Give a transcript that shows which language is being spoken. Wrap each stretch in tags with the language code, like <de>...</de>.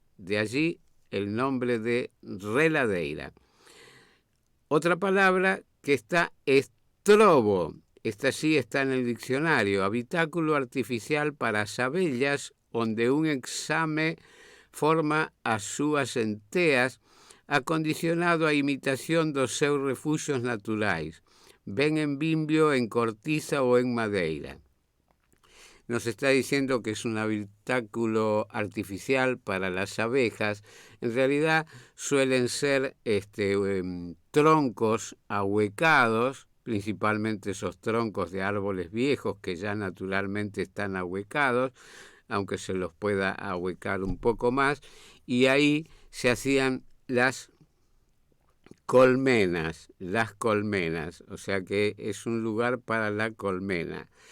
<es>De allí el nombre de reladeira. Otra palabra que está es trobo. Esta sí está en el diccionario,</es> <gl>habitáculo artificial para as abellas, onde un exame forma as súas enteas, acondicionado a imitación dos seus refuxios naturais, ben en bimbio, en cortiza ou en madeira.</gl> <es>Nos está diciendo que es un habitáculo artificial para las abejas. En realidad suelen ser troncos ahuecados, principalmente esos troncos de árboles viejos que ya naturalmente están ahuecados, aunque se los pueda ahuecar un poco más, y ahí se hacían las colmenas, o sea que es un lugar para la colmena.</es>